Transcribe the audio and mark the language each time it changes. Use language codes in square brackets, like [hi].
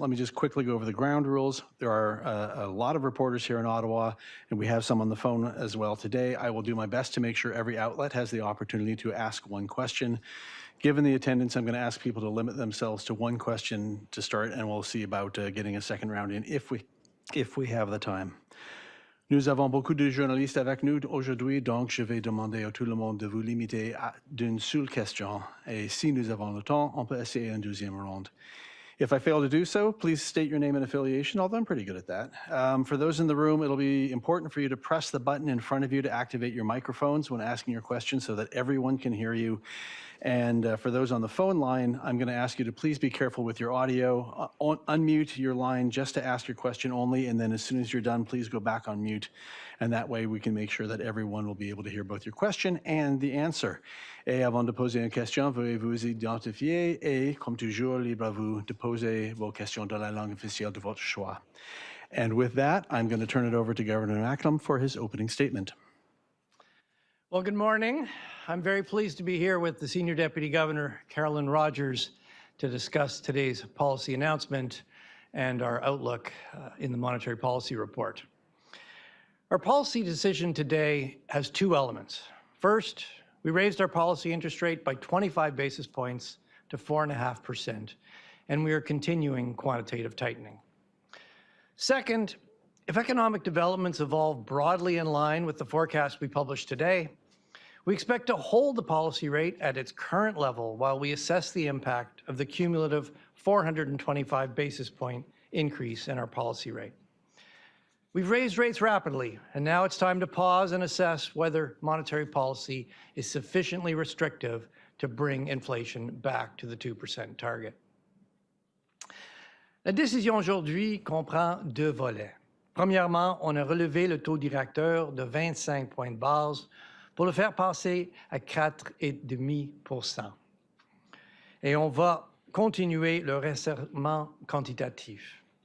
[en] Let me just quickly go over the ground rules. There are a lot of reporters here in Ottawa, and we have some on the phone as well today. I will do my best to make sure every outlet has the opportunity to ask one question. Given the attendance, I'm going to ask people to limit themselves to one question to start, and we'll see about getting a second round in if we have the time. [fr] Nous avons beaucoup de journalistes avec nous aujourd'hui, donc je vais demander à tout le monde de vous limiter à d'une seule question. Et si nous avons le temps, on peut essayer une deuxième round. [en] If I fail to do so, please state your name and affiliation, although I'm pretty good at that. For those in the room, it'll be important for you to press the button in front of you to activate your microphones when asking your question so that everyone can hear you. And for those on the phone line, I'm going to ask you to please be careful with your audio. Unmute your line just to ask your question only, and then as soon as you're done, please go back on mute. And that way we can make sure that everyone will be able to hear both your question and the answer. [fr] Et avant de poser une question, veuillez vous identifier et, comme toujours, libre à vous de poser vos questions dans la langue officielle de votre choix. [en] And with that, I'm going to turn it over to Governor Macklem for his opening statement. Well, good morning. I'm very pleased to be here with the Senior Deputy Governor, Carolyn Rogers, to discuss today's policy announcement and our outlook in the Monetary Policy Report. Our policy decision today has two elements. First, we raised our policy interest rate by 25 basis points to 4.5%, and we are continuing quantitative tightening. Second, if economic developments evolve broadly in line with the forecast we published today, we expect to hold the policy rate at its current level while we assess the impact of the cumulative 425 basis point increase in our policy rate. We've raised rates rapidly, and now it's time to pause and assess whether monetary policy is sufficiently restrictive to bring inflation back to the 2% target. [fr] La décision aujourd'hui comprend deux volets. Premièrement, on a relevé le taux directeur de 25 points de base pour le faire passer à 4,5%. Et on va continuer le resserrement quantitatif.